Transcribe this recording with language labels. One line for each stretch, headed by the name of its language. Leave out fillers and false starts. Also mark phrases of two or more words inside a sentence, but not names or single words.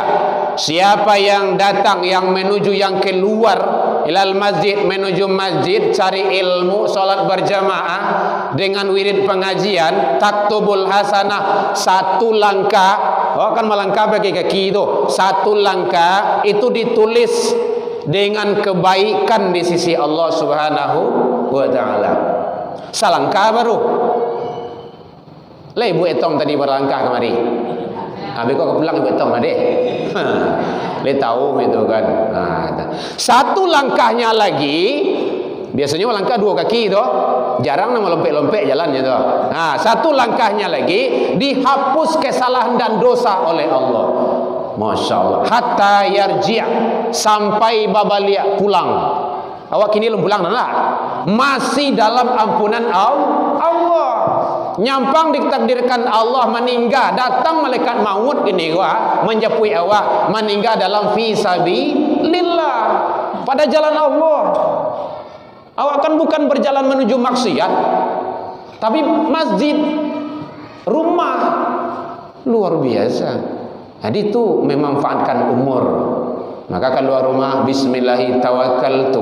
Indonesian: Siapa yang datang, yang menuju, yang keluar
Arabic: إلى المسجد,
Indonesian: menuju masjid cari ilmu, salat berjamaah dengan wirid pengajian,
Arabic: تكتب الحسنة,
Indonesian: 1 langkah. Kan melangkah pakai kaki itu. 1 langkah itu ditulis dengan kebaikan di sisi Allah Subhanahu wa taala.
Minangkabau: Salangkah baru. Lah ibu etong tadi berlangkah kemari. Habis kau pulang ibu etong adik.
Indonesian: Dia tahu itu kan. 1 langkahnya lagi. Biasanya melangkah 2 kaki itu. Jarang nama lompek-lompek jalannya itu. 1 langkahnya lagi dihapus kesalahan dan dosa oleh Allah.
Arabic: ما شاء الله. حتى يرجع'
Minangkabau: sampai babalia pulang. Awak kini belum pulang nak? Masih dalam ampunan Allah.
Indonesian: Nyampang ditakdirkan Allah meninggal, datang malaikat maut ini menjapui awak, meninggal dalam
Arabic: في سبيل الله,
Indonesian: pada jalan Allah. Awak kan bukan berjalan menuju maksiat, tapi masjid, rumah, luar biasa. Jadi itu memanfaatkan umur. Maka keluar rumah
Arabic: بسم الله توكلت.